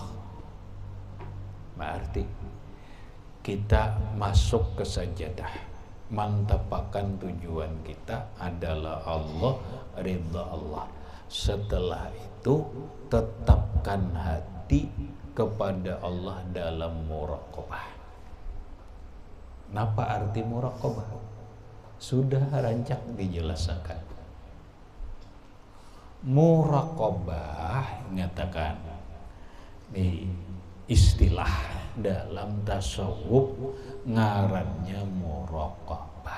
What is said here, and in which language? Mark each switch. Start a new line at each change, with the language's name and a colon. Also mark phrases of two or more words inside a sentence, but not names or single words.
Indonesian: Berarti kita masuk ke sajadah, mantapkan tujuan kita adalah Allah, ridha Allah. Setelah itu tetapkan hati kepada Allah dalam muraqabah.
Banjar: Napa arti muraqabah? Sudah rancak dijelaskan. Muraqabah nyatakan di istilah dalam tasawuf ngarannya muraqabah.